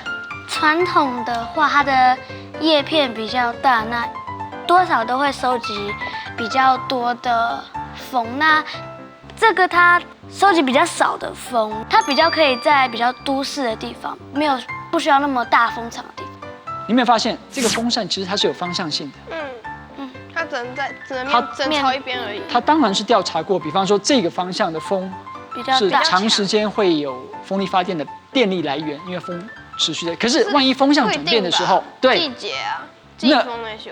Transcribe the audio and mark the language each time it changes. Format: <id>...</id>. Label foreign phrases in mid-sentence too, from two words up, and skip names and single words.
<zh>傳統的話，它的葉片比較大，那多少都會收集比較多的風。那這個它收集比較少的風，它比較可以在比較都市的地方，不需要那麼大風場的地方。你有沒有發現，這個風扇其實它是有方向性的？它只能朝一边而已。它当然是调查过，比方说这个方向的风是比较大，长时间会有风力发电的电力来源，因为风持续的。可是万一风向转变的时候，季对节啊，季风那些的。</zh>